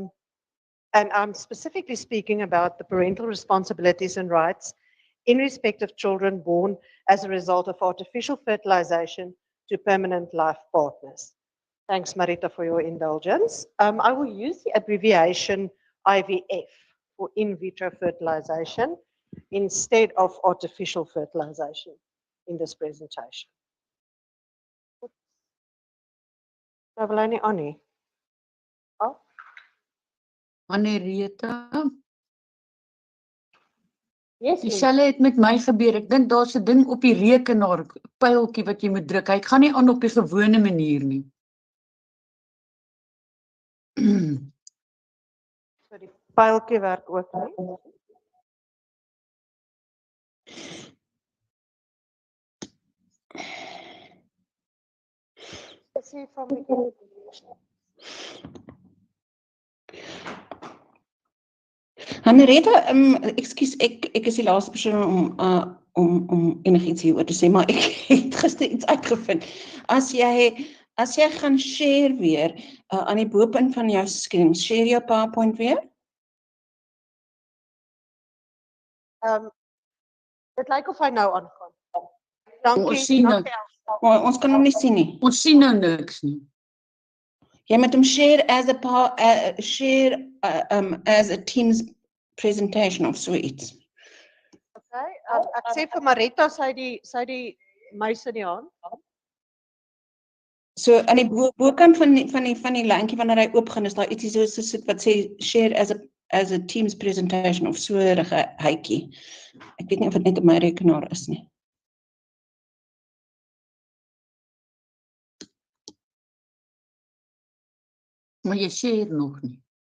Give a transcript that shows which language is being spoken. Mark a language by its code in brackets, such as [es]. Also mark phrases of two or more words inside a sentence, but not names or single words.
[en] And I'm specifically speaking about the parental responsibilities and rights in respect of children born as a result of artificial fertilization to permanent life partners. Thanks, Marita, for your indulgence. I will use the abbreviation IVF for in vitro fertilization instead of artificial fertilization in this presentation. Oh. Marita. Yes, [af] Dieselfde het met my gebeur. Ek dink daar's 'n ding op die rekenaar, pyltjie wat jy moet druk. Hy gaan nie aan op die gewone manier nie. So die pyltjie werk ook nie. [en] See from the [af] Marita, ekskuus, ek is die laaste persoon om enigiets hieroor te sê, maar ek het gister iets uitgevind. As jy gaan share weer aan die bopunt van jou skerm, share jou PowerPoint weer? Dit lyk of hy nou aangaan. Dankie. Ons sien nou. Maar ons kan hom nie sien nie. Ons sien nou niks nie. Jy moet hom [en] share as a Teams presentation [af] of suites. Okay, ek sê vir Marita, sy die muis in die hand. So aan die bokant van die lyntjie wanneer hy oopgaan is daar ietsie so wat sê [en] share as a Teams presentation [af] of so 'n hytjie. Ek weet nie of dit net op my rekenaar is nie. Maar jy share nog nie.